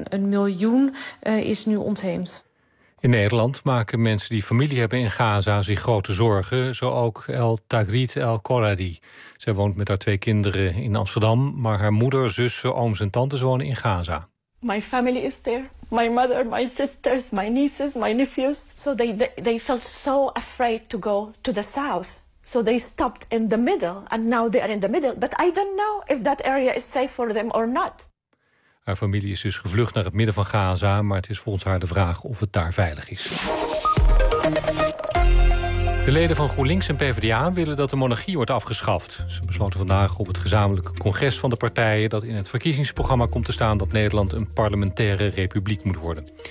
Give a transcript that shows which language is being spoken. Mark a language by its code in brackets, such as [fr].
[nl] En 1 miljoen is nu ontheemd. In Nederland maken mensen die familie hebben in Gaza zich grote zorgen. Zo ook El Tagrit El Koradi. Zij woont met haar 2 kinderen in Amsterdam, maar haar moeder, zussen, ooms en tantes wonen in Gaza. [en] My family is there. My mother, my sisters, my nieces, my nephews. So they felt so afraid to go to the south. So they stopped in the middle and now they are in the middle. But I don't know if that area is safe for them or not. [nl] Haar familie is dus gevlucht naar het midden van Gaza, maar het is volgens haar de vraag of het daar veilig is. De leden van GroenLinks en PvdA willen dat de monarchie wordt afgeschaft. Ze besloten vandaag op het gezamenlijke congres van de partijen dat in het verkiezingsprogramma komt te staan dat Nederland een parlementaire republiek moet worden.